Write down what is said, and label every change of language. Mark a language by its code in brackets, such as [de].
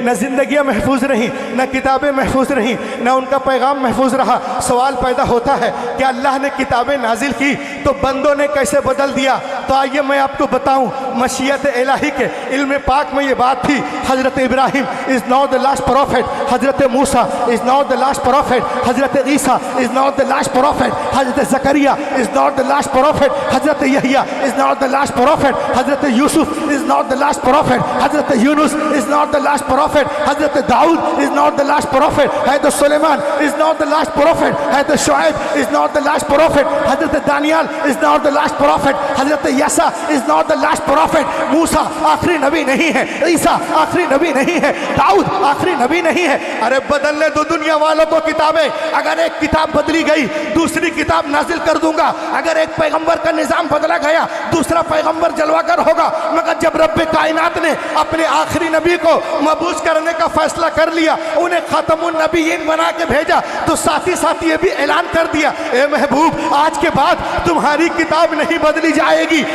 [hi] न ज़िंदगियाँ महफूज रहीं, न किताबें महफूज रहीं, न उनका पैगाम महफूज रहा। सवाल पैदा होता है कि अल्लाह ने किताबें नाजिल की तो बंदों ने कैसे बदल दिया? तो आइए मैं आपको बताऊँ, मशीयत इलाही के इल्म पाक में ये बात थी। हज़रत Ibrahim [en] Is not not the last prophet. Hazrat Musa is not the last prophet. Hazrat Isa is not the last prophet. Hazrat Zakaria is not the last prophet. Hazrat Yahya is not the last prophet. Hazrat Yusuf is not the last prophet. Hazrat Yunus is not the last prophet. Hazrat Daud is not the last prophet. Hazrat Suleiman is not the last prophet. Hazrat Shuaib is not the last prophet. Hazrat Daniel is not the last prophet. Hazrat Yasa is not the last prophet. [hi] Musa आखिरी नबी नहीं है. ईसा आखिरी नबी नहीं है. दाऊद आखिरी नबी नहीं है. अरे बदलने दो दुनिया वालों को किताबें. अगर एक किताब बदली गई दूसरी किताब नाजिल कर दूंगा. अगर एक पैगंबर का निजाम बदला गया दूसरा पैगंबर जलवागर होगा. मगर जब रब्बे कायनात ने अपने आखिरी नबी को मबूस करने का फैसला कर लिया, उन्हें खातमुन नबीयीन बना के भेजा, तो साथी साथी ये भी ऐलान कर दिया, ए महबूब आज के बाद तुम्हारी किताब नहीं बदली जाएगी.